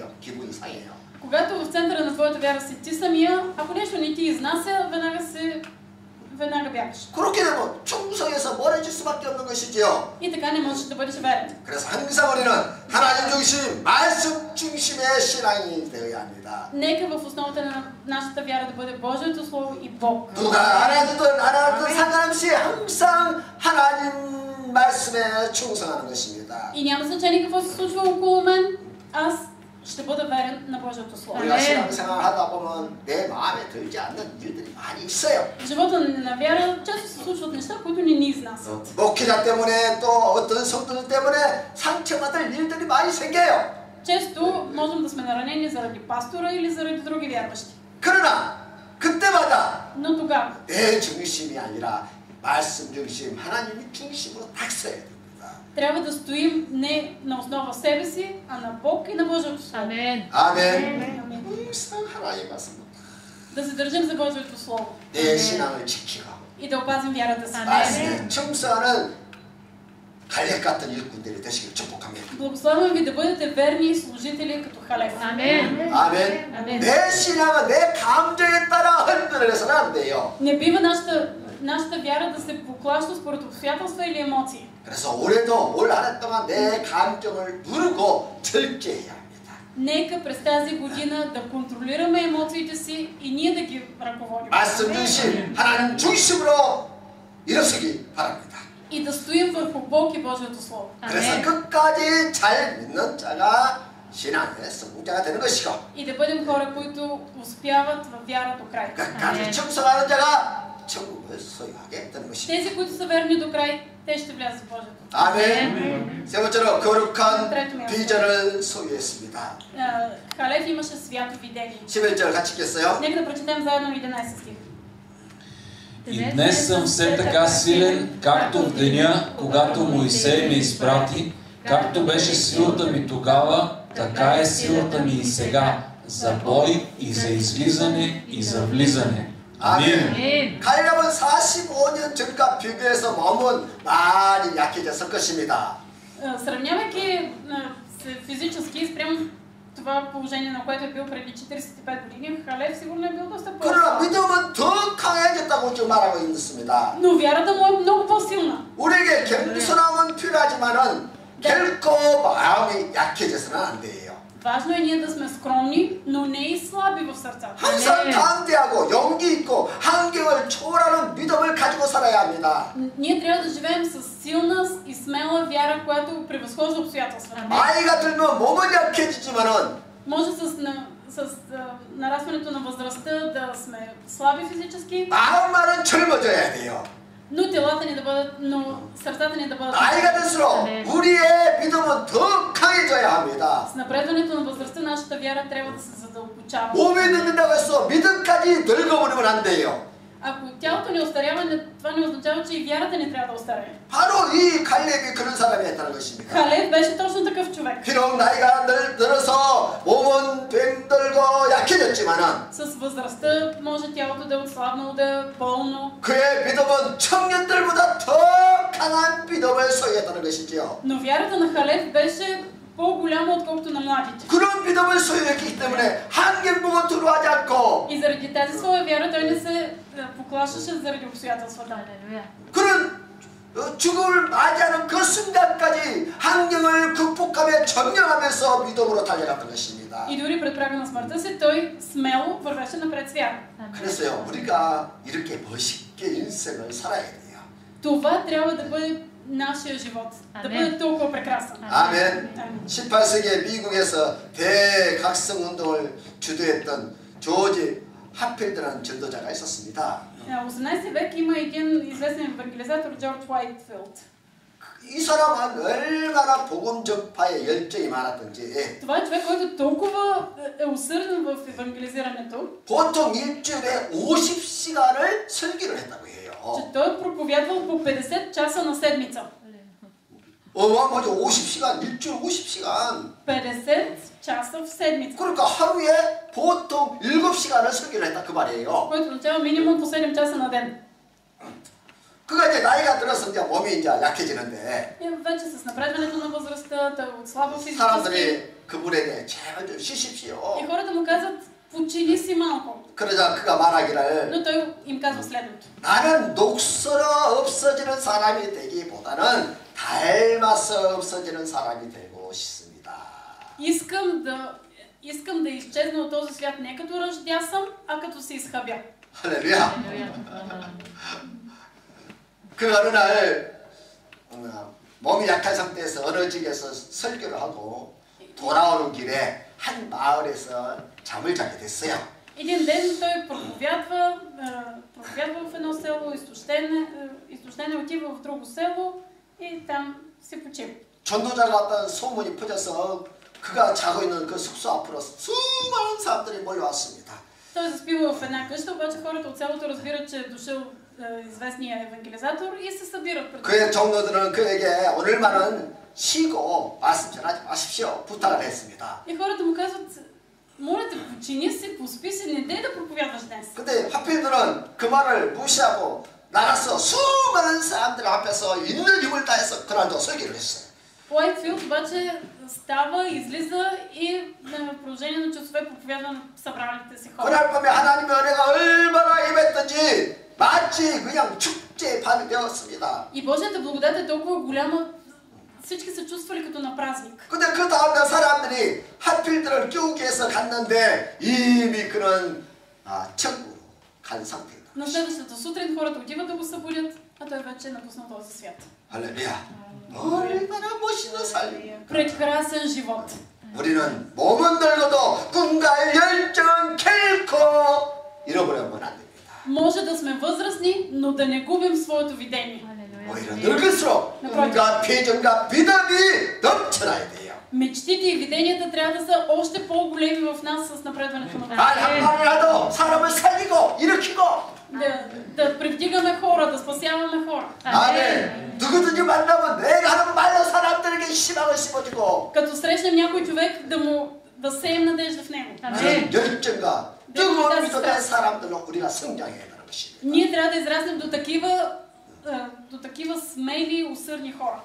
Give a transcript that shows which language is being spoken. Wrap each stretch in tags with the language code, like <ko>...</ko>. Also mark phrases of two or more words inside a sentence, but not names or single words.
<ko>기분이 상해요.</ko> <bg>Когато в центъра на твоята вяра си ти самия, ако нещо не ти изнася, веднага бягаш.</bg> <ko>그렇게 되면 충성에서 멀어질 수밖에 없는 것이지요.</ko> <bg>И така не можеш да бъдеш верен.</bg> <ko>그래서 항상 우리는 하나님 중심, 말씀 중심의 신앙이 되어야 합니다.</ko> <bg>Нека в основата на нашата вяра да бъде Божието Слово и Бог.</bg> <ko>누가 하나님든 상관없이 항상 하나님 말씀에 충성하는 것입니다.</ko> <bg>И няма значение какво се случва около мен, аз ще бъда верен на Божието Слово.</bg> <ko>우리가 신앙생활 하다 보면 내 마음에 들지 않는 일들이 많이 있어요.</ko> <bg>В живота на вяра често се случват неща, които не ни изнасят.</bg> <ko>목회자 때문에 또 어떤 성도들 때문에 상처받을 일들이 많이 생겨요.</ko> <bg>Често можем да сме наранени заради пастора или заради други вярващи.</bg> <ko>그러나 그때마다</ko> <bg>Но тогава</bg> <ko>내 중심이 아니라 말씀 중심, 하나님 중심으로 딱 서야 됩니다.</ko> <bg>трябва да стоим не на основа себе си, а на Бог и на Божието Слово.</bg> <ko>아멘. 항상 하나님 말씀.</ko> <bg>Да се държим за Божието Слово.</bg> <ko>내 신앙을 지키고</ko> <bg>И да опазим вярата си.</bg> <ko>말씀에 충성하는 갈렙 같은 일꾼들이 되시길 축복합니다.</ko> <bg>Благославям ви да бъдете верни служители като Халев.</bg> <ko>아멘. 아멘. 내 신앙은 내 감정에 따라 흔들려서는 안 돼요.</ko> <bg>Не бива нашата вяра да се поклаща според обстоятелства или емоции.</bg> <ko>그래서 올해도 올 한 해 동안 내 감정을 누르고 절제해야 합니다.</ko> <bg>Нека през тази година да контролираме емоциите си и ние да ги ръководим.</bg> <ko>말씀 중심, 하나님 중심으로 일어서기 바랍니다.</ko> <bg>И да стоим върху Бог и Божието Слово.</bg> <ko>그래서 끝까지 잘 믿는 자가 신앙의 성자가 되는 것이고</ko> <bg>И да бъдем хора, които успяват във вяра до край.</bg> <ko>끝까지 충성하는 자가 천국을 소유하게 되는 것입니다.</ko> <bg>Тези, които са верни до край, те ще влязат в Божието.</bg> <ko>아멘. 세 번째로 거룩한 비전을 소유했습니다.</ko> <bg>Халев имаше свято видение.</bg> <ko>11절 같이 읽겠어요.</ko> <bg>Нека да прочетем заедно 11 стих. И днес съм все така силен, както в деня, когато Моисей ме изпрати, както беше силата ми тогава, така е силата ми и сега, за бой и за излизане и за влизане.</bg> <ko>아멘. 갈렙은 45년 전과 비교해서 몸은 많이 약해졌을 것입니다.</ko> <bg>Сравнявайки се физически спрямо това положение, на което е бил преди 45 години, Халев сигурно е бил доста по-слаб.</bg> <ko>그러나 믿음은 더 강해졌다고 지금 말하고 있습니다.</ko> <bg>Но вярата му е много по-силна.</bg> <ko>우리에게 겸손함은 필요하지만은 결코 마음이 약해져서는 안 돼요.</ko> <bg>Важно е ние да сме скромни, но не и слаби в сърцата.</bg> <ko>항상 담대하고 용기 있고 환경을 초월하는 믿음을 가지고 살아야 합니다.</ko> <bg>Ние трябва да живеем с силна и смела вяра, която превъзхожда обстоятелствата.</bg> <ko>나이가 들면 몸은 약해지지만은</ko> <bg>може с нарастването на възрастта да сме слаби физически,</bg> <ko>마음만은 젊어져야 돼요.</ko> <bg>но телата ни да бъдат, но сърцата ни да бъдат.</bg> <ko>나이가 들수록 우리의 믿음은 더 강해져야 합니다.</ko> <bg>С напредването на възрастта нашата вяра трябва да се задълбочава.</bg> <ko>몸이 늙는다고 해서 믿음까지 늙어버리면 안 돼요.</ko> <bg>Ако тялото ни остарява, това не означава, че и вярата ни трябва да остарее.</bg> <ko>바로 이 갈렙이 그런 사람이었다는 것입니다.</ko> <bg>Халев беше точно такъв човек.</bg> <ko>비록 나이가 들어서 몸은 괭들고 약해졌지만은</ko> <bg>С възрастта може тялото да е отслабнало, да е болно.</bg> <ko>그의 믿음은 청년들보다 더 강한 믿음을 소유했다는 것이지요.</ko> <bg>Но вярата на Халев беше по-голяма, отколкото на младите.</bg> <ko>그런 믿음을 소유했기 때문에 환경 보고 두려워하지 않고</ko> <bg>И заради тази своя вяра той не се поклащаше заради обстоятелствата.</bg> <ko>그런 죽음을 맞이하는 그 순간까지 환경을 극복하며 점령하면서 믿음으로 달려갔던 것입니다.</ko> <bg>И дори пред прага на смъртта си, той смело вървеше напред с вяра.</bg> <ko>그래서요, 우리가 이렇게 멋있게 인생을 살아야 돼요.</ko> <bg>Това трябва да бъде нашия живот. Да бъде толкова прекрасен.</bg> <ko>아멘. 18세기에 미국에서 대각성 운동을 주도했던 조지 하필드라는 전도자가 있었습니다.</ko> <bg>В 18 век има един известен евангелизатор Джордж Уайтфилд.</bg> <ko>이 사람은 얼마나 복음 전파에 열정이 많았던지.</ko> <bg>Това е човек, който толкова е усърден в евангелизирането,</bg> <ko>보통 일주일에 50시간을 설교를 했다고 해요.</ko> <bg>че той е проповядвал по 50 часа на седмица.</bg> <ko>뭐죠? 50시간, 일주일 50시간.</ko> <bg>50 часа в седмица.</bg> <ko>그러니까 하루에 보통 7시간을 설교를 했다 그 말이에요.</ko> <bg>Който означава минимум по 7 часа на ден.</bg> <ko>그가 이제 나이가 들어서 이제 몸이 이제 약해지는데.</ko> <bg>И вече с напредването на възрастта, той отслабва физически.</bg> <ko>사람들이 그분에게 제발 좀 쉬십시오.</ko> <bg>И хората му казват, почини си малко.</bg> <ko>그러자 그가 말하기를</ko> <bg>Но той им казва следното.</bg> <ko>나는 녹슬어 없어지는 사람이 되기보다는 닮아서 없어지는 사람이 되고 싶습니다.</ko> <bg>Искам да изчезна от този свят не като ръждясъм, а като се изхабя.</bg> <ko>할렐루야. 그 어느 날 몸이 약한 상태에서 어느 집에서 설교를 하고 돌아오는 길에 한 마을에서 잠을 자게 됐어요.</ko> <bg>Един ден той проповядва в едно село, изтощене отива в друго село и там се почива.</bg> <ko>전도자가 왔다는 소문이 퍼져서 그가 자고 있는 그 숙소 앞으로 수많은 사람들이 몰려왔습니다.</ko> <bg>Той заспива в една къща, обаче хората от селото разбират, че е дошъл известния евангелизатор и се събират пред</bg> <ko>그의 종로들은 그에게 오늘만은 쉬고 말씀 전하지 마십시오 부탁을 했습니다.</ko> <bg>И хората му казват, моля те, почини си, поспи си, не дей да проповядваш днес.</bg> <ko>근데 하필들은 그 말을 무시하고 나가서 수많은 사람들 앞에서 있는 힘을 다해서 그날도 설교를 했어요.</ko> <bg>Уайтфилд обаче става, излиза и в продължение на часове проповядва на събраните си хора.</bg> <ko>그날 밤에 하나님의 은혜가 얼마나 임했던지 마치 그냥 축제의 밤이 되었습니다.</ko> <bg>И Божията благодат е толкова голяма, всички се чувствали като на празник.</bg> <ko>근데 그 다음날 사람들이 하필들을 깨우기 위해서 갔는데 이미 그는 천국으로 간 상태다.</ko> <bg>На следващата сутрин хората отиват да го събудят, а той вече е напуснал този свят.</bg> <ko>할렐루야. 얼마나 멋있는 삶이야.</ko> <bg>Прекрасен живот.</bg> <ko>우리는 몸은 늙어도 꿈과 열정은 결코 잃어버리면 안 됩니다.</ko> <bg>Може да сме възрастни, но да не губим своето видение.</bg> <ko>오히려 늙을수록 꿈과 비전과 믿음이 넘쳐나야 돼요.</ko> <bg>Мечтите и виденията трябва да са още по-големи в нас с напредването на</bg> <ko>말 한마디라도 사람을 살리고 일으키고</ko> <bg>да привдигаме хора, да спасяваме хора.</bg> <ko>아멘. 누구든지 만나면 내가 하는 말로 사람들에게 희망을 심어주고</ko> <bg>Като срещнем някой човек, да сеем надежда в него.</bg> <ko>그런 열정과 뜨거운 믿음의 사람들로 우리가 성장해야 하는 것입니다.</ko> <bg>Ние трябва да израснем до такива смели, усърдни хора.</bg>